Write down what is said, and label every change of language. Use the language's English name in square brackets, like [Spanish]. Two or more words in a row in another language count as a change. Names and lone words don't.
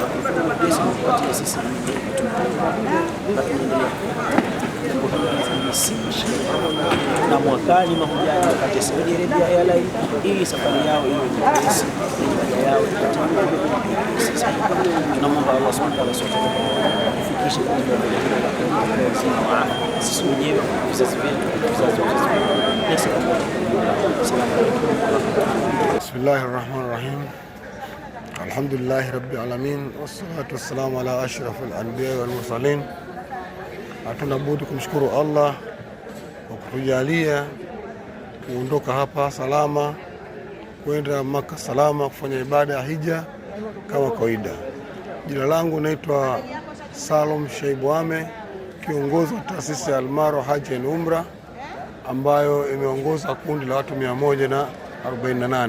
[Swahili] kutupatia sisi na tunaendelea kurahisisha na mwakani mahujaji wakati Saudi Arabia Airlines ili safari yao iwe nyepesi na ibada yao ipate nyepesi. Tunamwomba Allah [Arabic] سبحانه وتعالى [Swahili] kufikisha sisi wenyewe, vizazi vyetu, vizazi vyetu. [Arabic] بسم الله الرحمن الرحيم. الحمد لله رب العالمين والصلاة والسلام على أشرف الأنبياء والمرسلين. [Swahili] Hatuna budi kumshukuru Allah kwa kutujalia kuondoka hapa salama kwenda Maka salama kufanya ibada ya hija kama kawaida. Jina langu naitwa Salum Shaibu Ame, kiongozi wa taasisi ya Almaro Haji and Umra ambayo imeongoza kundi la watu 148.